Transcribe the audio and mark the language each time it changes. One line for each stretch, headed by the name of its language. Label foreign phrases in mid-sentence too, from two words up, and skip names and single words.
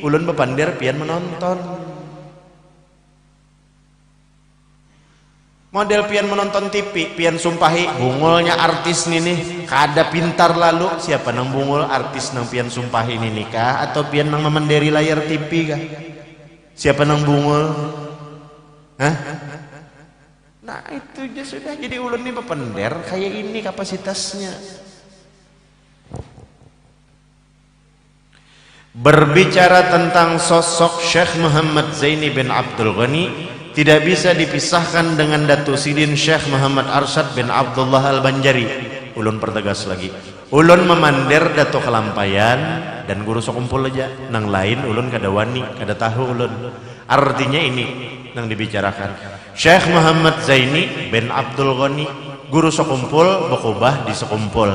Banjar: Ulun bepander pian menonton. Model pian menonton TV, pian sumpahi bungulnya artis nih kada pintar lalu. Siapa nang bungul artis nang pian sumpahi ini nikah atau pian nang memenderi layar TV kah? Siapa nang bungul? Hah? Nah itu aja sudah, jadi ulun nih pepender kayak ini kapasitasnya.
Indonesian: Berbicara tentang sosok Syekh Muhammad Zaini bin Abdul Ghani tidak bisa dipisahkan dengan Datuk Sidin Syekh Muhammad Arsyad bin Abdullah Al-Banjari.
Banjar: Ulun pertegas lagi, ulun memandir Datuk Kelampayan dan guru sekumpul aja, nang lain ulun kada wani, kada tahu ulun.
Indonesian: Artinya ini nang dibicarakan Syekh Muhammad Zaini bin Abdul Ghani, guru sekumpul bekubah di sekumpul.